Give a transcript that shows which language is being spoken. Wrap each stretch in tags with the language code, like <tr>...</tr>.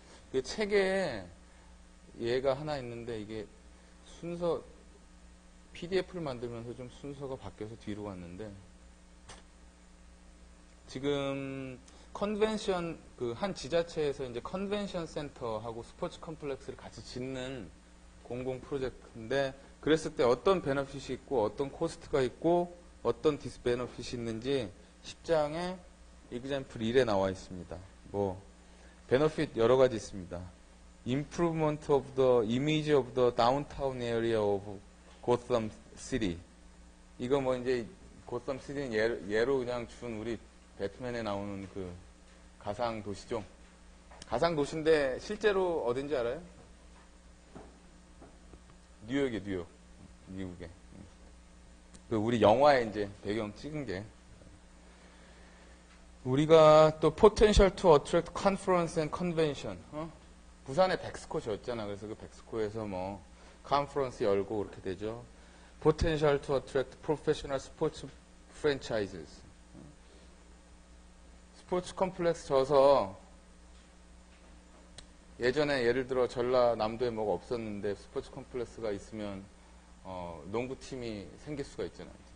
<ko>이게 책에 얘가 하나 있는데 이게 순서 PDF를 만들면서 좀 순서가 바뀌어서 뒤로 갔는데, 지금 컨벤션 그 한 지자체에서 이제 컨벤션 센터하고 스포츠 컴플렉스를 같이 짓는 공공 프로젝트인데, 그랬을 때 어떤 베너핏이 있고 어떤 코스트가 있고 어떤 디스베너핏이 있는지 10장에 example 1에 나와 있습니다. 뭐 베너핏 여러 가지 있습니다.</ko> <en>Improvement of the image of the downtown area of Gotham City.</en> <ko>이거 뭐 이제 고썸 시티는 예로 그냥 준 우리 배트맨에 나오는 그 가상 도시죠. 가상 도시인데 실제로 어딘지 알아요? 뉴욕이에요, 뉴욕. 미국에. 그 우리 영화에 이제 배경 찍은 게. 우리가 또</ko> <en>potential to attract conference and convention.</en> <ko>부산에 백스코였잖아. 그래서 그 백스코에서 뭐 컨퍼런스 열고 그렇게 되죠.</ko> <en>potential to attract professional sports franchises.</en> <ko>스포츠 컴플렉스 져서 예전에 예를 들어 전라남도에 뭐가 없었는데 스포츠 컴플렉스가 있으면 농구팀이 생길 수가 있잖아요.</ko>